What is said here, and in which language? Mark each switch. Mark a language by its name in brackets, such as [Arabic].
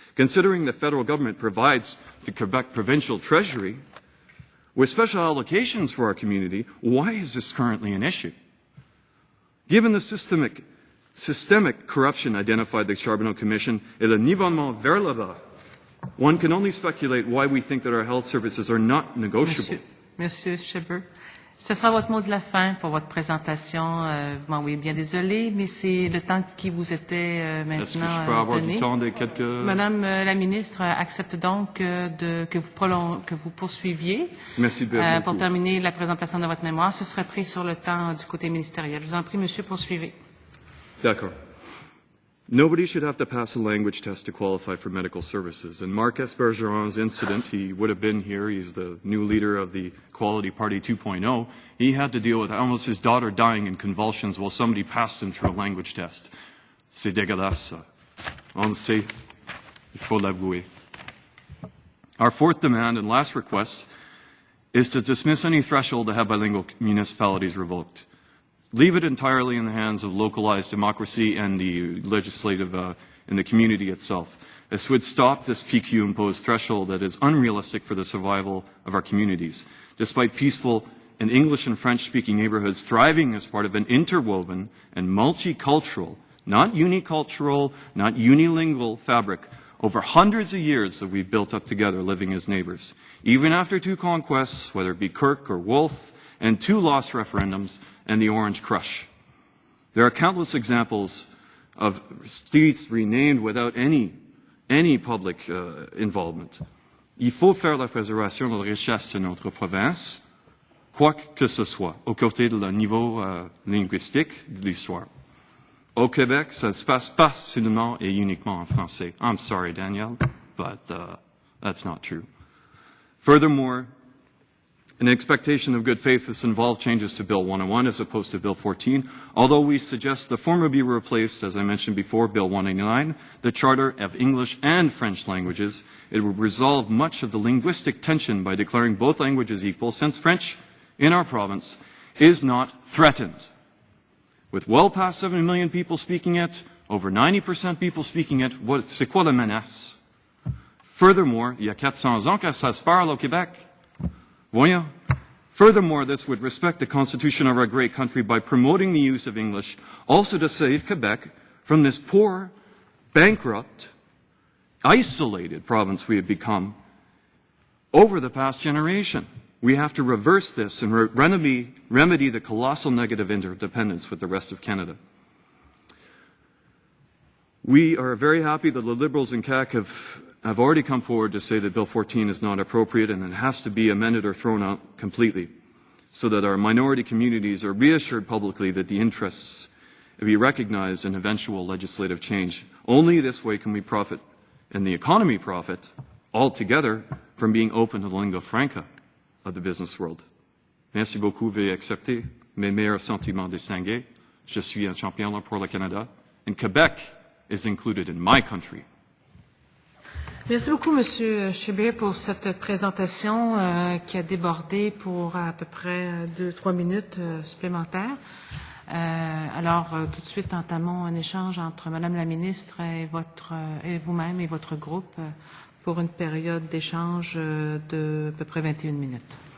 [English] Considering the federal government provides the Quebec provincial treasury with special allocations for our community, why is this currently an issue? Given the systemic corruption identified by the Charbonneau Commission [French] et le nivellement vers le bas, [English] one can only speculate why we think that our health services are not negotiable. [French] Monsieur Shebbeare, ce sera votre mot de la fin pour votre présentation. Vous m'envoyez bien désolé, mais c'est le temps qui vous était maintenant Est-ce que je peux avoir donné. du temps de quelques... Madame la ministre accepte donc que vous poursuiviez. Merci beaucoup. Pour terminer la présentation de votre mémoire. Ce sera pris sur le temps du côté ministériel. Je vous en prie, monsieur, poursuivez. D'accord. [English] Nobody should have to pass a language test to qualify for medical services. And Marcus Bergeron's incident, he would have been here, he's the new leader of the Equality Party 2.0, he had to deal with almost his daughter dying in convulsions while somebody passed him through a language test. [French] C'est dégueulasse, ça. On le sait, il faut l'avouer. [English] Our fourth demand and last request is to dismiss any threshold to have bilingual municipalities revoked. Leave it entirely in the hands of localized democracy and the legislative and the community itself. This would stop this PQ-imposed threshold that is unrealistic for the survival of our communities. Despite peaceful and English and French-speaking neighborhoods thriving as part of an interwoven and multicultural, not unicultural, not unilingual fabric over hundreds of years that we've built up together living as neighbors. Even after two conquests, whether it be Kirk or Wolfe, and two lost referendums, and the Orange Crush. There are countless examples of streets renamed without any public involvement. [French] Il faut faire la préservation de la richesse de notre province, quoi que ce soit, aux côtés de le niveau linguistique de l'histoire. Au Québec, ça ne se passe pas seulement et uniquement en français. [English] I'm sorry, Danielle, but that's not true. Furthermore, an expectation of good faith has involved changes to Bill 101 as opposed to Bill 14, although we suggest the former be replaced, as I mentioned before, Bill 189, the Charter of English and French languages. It would resolve much of the linguistic tension by declaring both languages equal, since French in our province is not threatened. With well past 7 million people speaking it, over 90% people speaking it, [French] c'est quoi la menace? [English] Furthermore, [French] il y a 400 ans que ça se parle au Québec. Voyons. [English] Furthermore, this would respect the constitution of our great country by promoting the use of English, also to save Quebec from this poor, bankrupt, isolated province we have become over the past generation. We have to reverse this and remedy the colossal negative interdependence with the rest of Canada. We are very happy that the Liberals in CAQ have already come forward to say that Bill 14 is not appropriate and it has to be amended or thrown out completely so that our minority communities are reassured publicly that the interests be recognized in eventual legislative change. Only this way can we profit, and the economy profit, altogether from being open to the lingua franca of the business world. [French] Merci beaucoup, veuillez accepter mes meilleurs sentiments distingués. Je suis un champion pour le Canada, [English] and Quebec is included in my country. [French] Merci beaucoup, Monsieur Shebbeare, pour cette présentation qui a débordé pour à peu près 2-3 minutes supplémentaires. Alors, tout de suite, entamons un échange entre Madame la ministre et vous-même et votre groupe pour une période d'échange de à peu près 21 minutes.